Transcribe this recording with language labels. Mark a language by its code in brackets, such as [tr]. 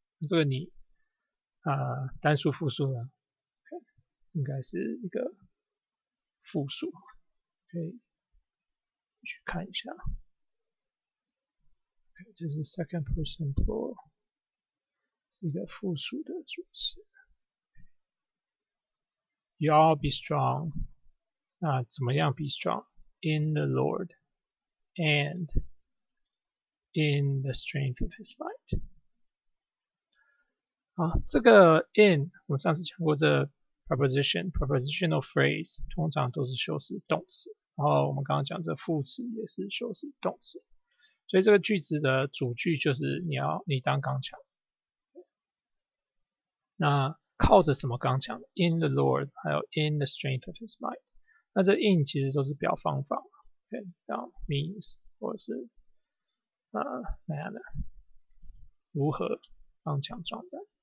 [zh] 这个你单数复数呢，应该是一个复数，可以去看一下。这是 [en] second person plural， [zh] 是一个复数的主词。 [en] You all be strong， [zh] 那怎么样 [en] be strong？ In the Lord and in the strength of his might。 [zh] 好，这个 in 我们上次讲过，这 prepositional phrase 通常都是修饰动词，然后我们刚刚讲这副词也是修饰动词，所以这个句子的主句就是你当刚强。那靠着什么刚强 [en] ？In the Lord， [zh] 还有 [en] in the strength of his might。 [zh] 那这 in 其实都是表方法 ，OK， 像 means 或者是manner， 如何刚强壮胆。